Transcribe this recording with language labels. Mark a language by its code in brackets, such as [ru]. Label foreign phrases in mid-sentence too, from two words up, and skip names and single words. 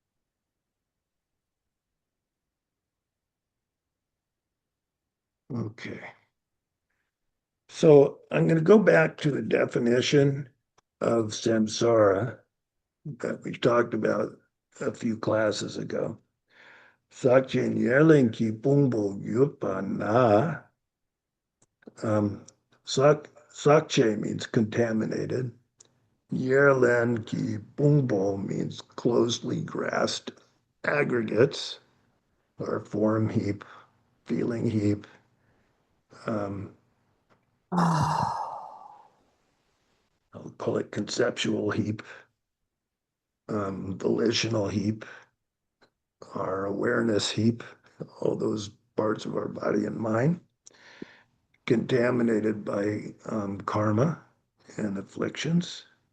[en] Okay. So I'm going to go back to the definition of samsara that we talked about a few classes ago. [bo] ཟག་བཅས་ཉེར་ལེན་གྱི་ཕུང་པོ་ཡིན་པ་ན. [en] Sakche means contaminated. [bo] ཉེར་ལེན་གྱི་ཕུང་པོ [en] means closely grasped aggregates or form heap, feeling heap. Um, I'll call it conceptual heap, volitional heap, our awareness heap, all those parts of our body and mind, contaminated by karma and afflictions.